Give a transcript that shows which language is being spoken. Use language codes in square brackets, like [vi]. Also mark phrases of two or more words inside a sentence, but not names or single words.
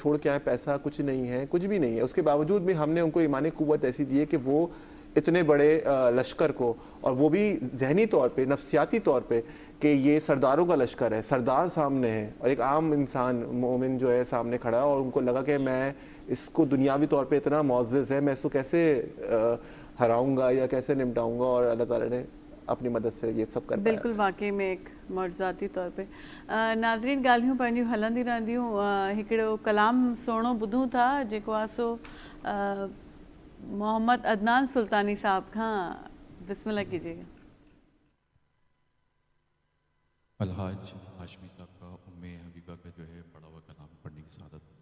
[ur] چھوڑ کے آئے, پیسہ کچھ نہیں ہے, کچھ بھی نہیں ہے, اس کے باوجود بھی ہم نے ان کو ایمانی قوت ایسی دی ہے کہ وہ اتنے بڑے لشکر کو, اور وہ بھی ذہنی طور پہ, نفسیاتی طور پہ, کہ یہ سرداروں کا لشکر ہے, سردار سامنے ہے اور ایک عام انسان مومن جو ہے سامنے کھڑا ہے, اور ان کو لگا کہ میں اس کو دنیاوی طور پہ اتنا معزز ہے, میں اس کو کیسے ہراؤں گا یا کیسے نمٹاؤں گا, اور اللہ تعالیٰ نے اپنی مدد سے یہ سب کر پایا. بالکل واقعی میں ایک معجزاتی طور پہ. [sd] नाज़रीन ॻाल्हियूं पंहिंजियूं हलंदी रहंदियूं. हिकिड़ो कलाम सुहिणो ॿुधूं था जेको आहे सो मोहम्मद अदनान सुल्तानी साहब खां. [ur] بسم اللہ کیجیے گا. الحاج ہاشمی صاحب کا ام حبیبہ کا جو ہے پڑھا ہوا کلام پڑھنے کی سعادت.